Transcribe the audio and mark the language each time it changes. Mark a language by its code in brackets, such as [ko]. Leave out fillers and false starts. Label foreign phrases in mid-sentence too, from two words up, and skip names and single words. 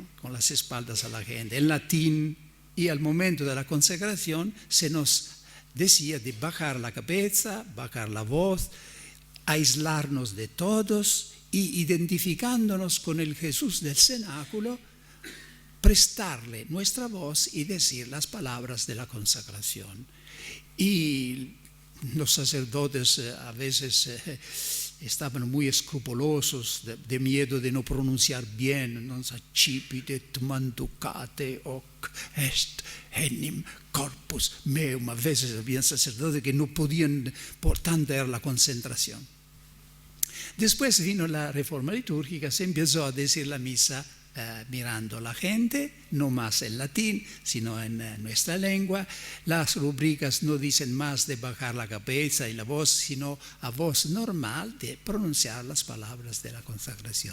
[es] Con las espaldas a la gente, en latín, y al momento de la consagración se nos decía de bajar la cabeza, bajar la voz, aislarnos de todos y identificándonos con el Jesús del cenáculo, prestarle nuestra voz y decir las palabras de la consagración. Y los sacerdotes a veces estaban muy escrupulosos de miedo de no pronunciar bien, [la] non sacipitet manducate hoc est enim corpus meum. [es] A veces había sacerdotes que no podían, por tanto era la concentración. Después vino la reforma litúrgica, se empezó a decir la misa mirando a la gente, no más en latín, sino en nuestra lengua. Las rubricas no dicen más de bajar la cabeza y la voz, sino a voz normal de pronunciar las palabras de la consagración.